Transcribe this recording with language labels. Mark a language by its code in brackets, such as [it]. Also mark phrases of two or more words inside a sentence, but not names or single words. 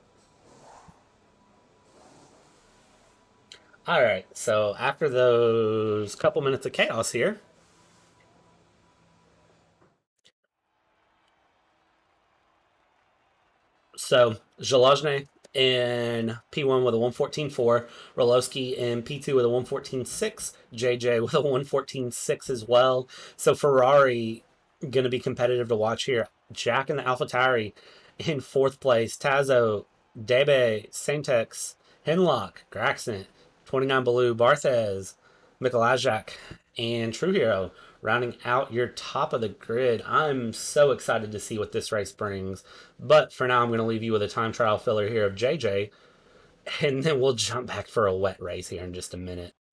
[en] Alright, so after those couple minutes of chaos here, so Żelazny in P1 with a 1:14.4, RoLoSky in P2 with a 1:14.6, Dżej Dżej with a 1:14.6 as well. So Ferrari going to be competitive to watch here. Jack in the AlphaTauri in 4th place. Tazo, Debe, Saintex, Hin Lok, Graxent, 29 Balu, Barthez, Mikolajczak, and True Hero rounding out your top of the grid. I'm so excited to see what this race brings. But for now, I'm going to leave you with a time trial filler here of Dżej Dżej, and then we'll jump back for a wet race here in just a minute.